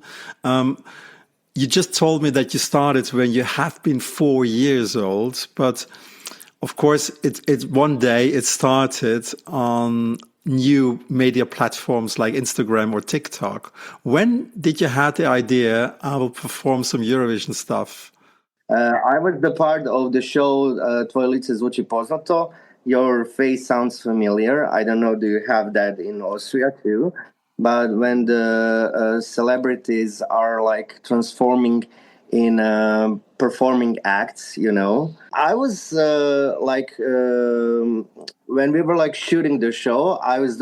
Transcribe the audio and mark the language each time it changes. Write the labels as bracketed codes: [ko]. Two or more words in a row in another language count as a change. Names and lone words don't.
[en] You just told me that you started when you have been 4 years old, but of course, one day it started on new media platforms like Instagram or TikTok. When did you have the idea, I will perform some Eurovision stuff? I was the part of the show Tvoje lice zvuči poznato. Your face sounds familiar. I don't know, do you have that in Austria too? But when the celebrities are like transforming in performing acts, I was when we were like shooting the show, I was